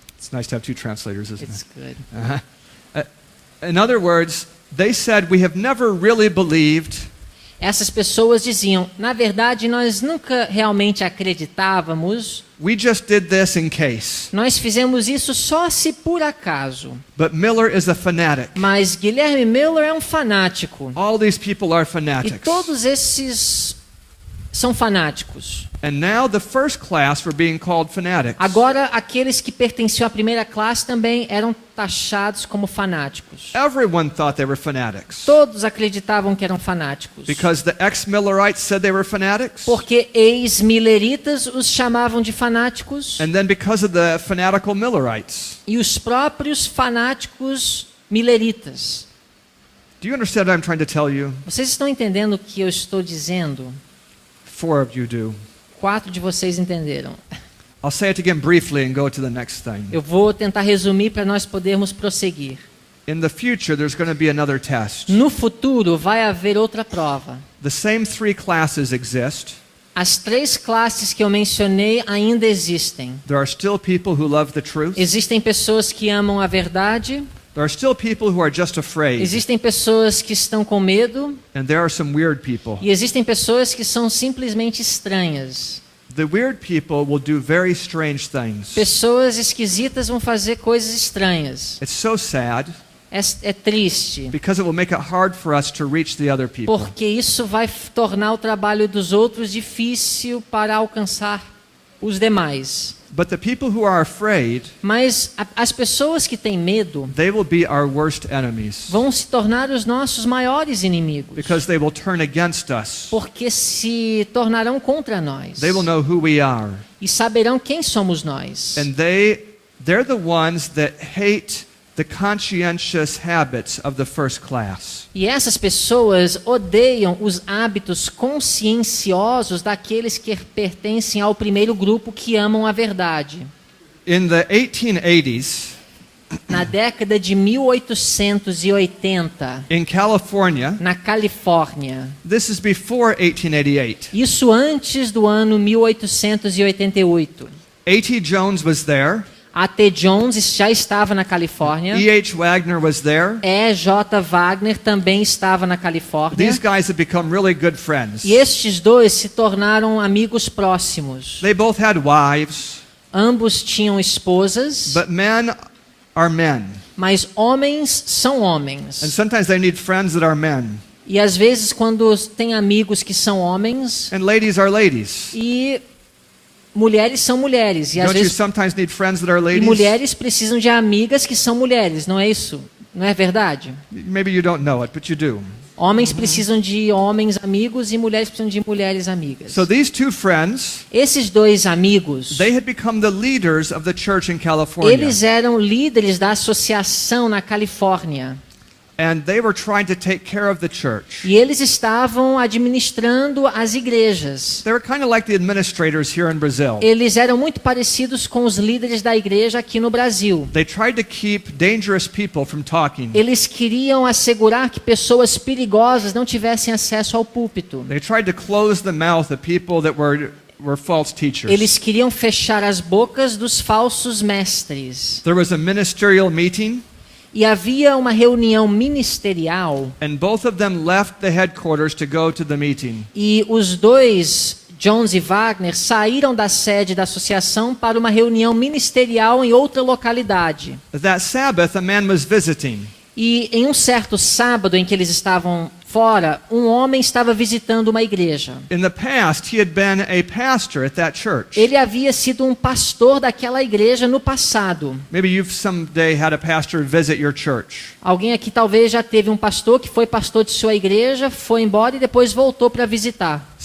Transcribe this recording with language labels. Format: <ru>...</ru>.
<en>It's nice to have two translators, isn't It's it? good. In other words, they said, we have never really believed</en> <pt>Essas pessoas diziam: na verdade, nós nunca realmente acreditávamos,</pt> <en>we just did this in case.</en> <pt>nós fizemos isso só se por acaso.</pt> <en>But Miller is a fanatic.</en> <pt>Mas Guilherme Miller é um fanático.</pt> <en>All these people are</en> <pt>E</pt> <en>fanatics.</en> <pt>todos esses são fanáticos.</pt> <en>And now the first class were being called fanatics.</en> <pt>Agora, aqueles que pertenciam à primeira classe também eram taxados como fanáticos.</pt> <en>Everyone thought they were fanatics.</en> <pt>Todos acreditavam que eram fanáticos.</pt> <en>Because the ex-Millerites said they were fanatics.</en> <pt>Porque ex-milleritas os chamavam de fanáticos.</pt> <en>And then because of the fanatical Millerites.</en> <pt>E os próprios fanáticos milleritas.</pt> <en>Do you understand what I'm trying to tell you?</en> <pt>Vocês estão entendendo o que eu estou dizendo?</pt> <en>4 of you do.</en> <pt>4 de vocês entenderam.</pt> <en>I'll say it again briefly and go to the next thing.</en> <pt>Eu vou tentar resumir para nós podermos prosseguir.</pt> <en>In the future, there's going to be another test.</en> <pt>No futuro vai haver outra prova.</pt> <en>The same 3 classes exist.</en> <pt>As 3 classes que eu mencionei ainda existem.</pt> <en>There are still people who love the truth.</en> <pt>Existem pessoas que amam a verdade.</pt> <en>There are still people who are just afraid.</en> <pt>Existem pessoas que estão com medo.</pt> <en>And there are some weird people.</en> <pt>E existem pessoas que são simplesmente estranhas.</pt> <en>the weird people will do very strange things.</en> <pt>Pessoas esquisitas vão fazer coisas estranhas.</pt> <en>It's so sad</en> <pt>É triste,</pt> <en>because it will make it hard for us to reach the other people.</en> <pt>porque isso vai tornar o trabalho dos outros difícil para alcançar os demais.</pt> <en>But the people who are afraid,</en> <pt>Mas as pessoas que têm medo</pt> <en>they will be our worst enemies</en> <pt>vão se tornar os nossos maiores inimigos,</pt> <en>because they will turn against us.</en> <pt>porque se tornarão contra nós</pt> <en>They will know who we are.</en> <pt>e saberão quem somos nós.</pt> <en>And they're the ones that hate the conscientious habits of the first class.</en> <pt>E essas pessoas odeiam os hábitos conscienciosos daqueles que pertencem ao primeiro grupo que amam a verdade.</pt> <en>In the 1880s,</en> <pt>Na década de 1880,</pt> <en>in California,</en> <pt>na Califórnia,</pt> <en>this is before 1888.</en> <pt>isso antes do ano 1888,</pt> <en>A.T. Jones was there.</en> <pt>A.T. Jones já estava na Califórnia.</pt> <en>E.H. Wagner was there.</en> <pt>E.J. Wagner também estava na Califórnia.</pt> <en>These guys have become really good friends.</en> <pt>E estes dois se tornaram amigos próximos.</pt> <en>They both had wives,</en> <pt>Ambos tinham esposas,</pt> <en>but men are men.</en> <pt>mas homens são</pt> <en>And</en> <pt>homens.</pt> <en>sometimes they need friends that are men.</en> <pt>E às vezes quando tem amigos que são homens</pt> <en>And ladies are ladies.</en> <pt>e mulheres são mulheres. E às</pt> <en>Don't you</en> <pt>vezes</pt> <en>sometimes need friends that are</en> <pt>e</pt> <en>ladies?</en> <pt>mulheres precisam de amigas que são mulheres, não é isso? Não é verdade?</pt> <en>Maybe you don't know it, but you do.</en> <pt>Homens precisam de homens amigos e mulheres precisam de mulheres amigas.</pt> <en>So these two friends,</en> <pt>Esses dois amigos,</pt> <en>they had become the leaders of the church in California.</en> <pt>eles eram líderes da associação na Califórnia.</pt> <en>And they were trying to take care of the church.</en> <pt>E eles estavam administrando as igrejas.</pt> <en>They were kind of like the administrators here in Brazil.</en> <pt>Eles eram muito parecidos com os líderes da igreja aqui no Brasil.</pt> <en>They tried to keep dangerous people from talking.</en> <pt>Eles queriam assegurar que pessoas perigosas não tivessem acesso ao púlpito.</pt> <en>They tried to close the mouth of people that were false teachers.</en> <pt>Eles queriam fechar as bocas dos falsos mestres.</pt> <en>There was a ministerial meeting,</en> <pt>E havia uma reunião ministerial</pt> <en>and both of them left the headquarters to go to the meeting.</en> <pt>e os dois, Jones e Wagner, saíram da sede da associação para uma reunião ministerial em outra localidade.</pt> <en>That Sabbath, a man was visiting.</en> <pt>E em um certo sábado em que eles estavam fora, um homem estava visitando uma igreja.</pt> <en>In the past, he had been a pastor at that church.</en> <pt>Ele havia sido um pastor daquela igreja no passado.</pt> <en>Maybe you've someday had a pastor visit your church.</en> <pt>Alguém aqui talvez já teve um pastor que foi pastor de sua igreja, foi embora e depois voltou para visitar.</pt>